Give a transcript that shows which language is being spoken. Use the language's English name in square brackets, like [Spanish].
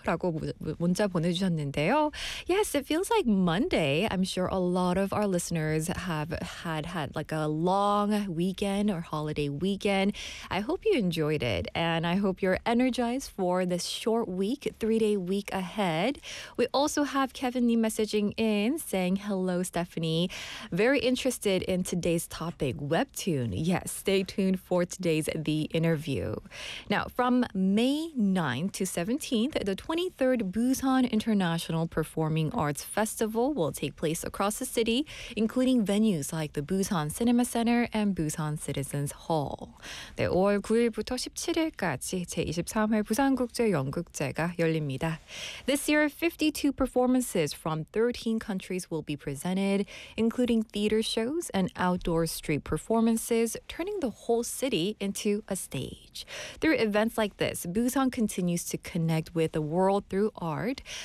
[Korean] 라고 문자 보내주셨는데요. [English] Yes, it feels like Monday. I'm sure a lot of our listeners have had like a long weekend or holiday weekend. I hope you enjoyed it, and I hope you're energized for this short week, 3-day week ahead. We also have Kevin님 messaging in saying hello, Stephanie. Very interested in today's topic, webtoon. Yes, stay tuned for today's The Interview. Now, from May 9th to 17th, the 23rd Busan International Performing Arts Festival will take place across the city, including venues like the Busan Cinema Center and Busan Citizens Hall. [Korean] 네, 5월 9일부터 17일까지 제23회 부산국제연극제가 열립니다. [English] This year, 52 performances from 13 countries will be presented, including theater shows and outdoor street performances, turning the whole city into a stage. Through events like this, Busan continues to connect with the world through art.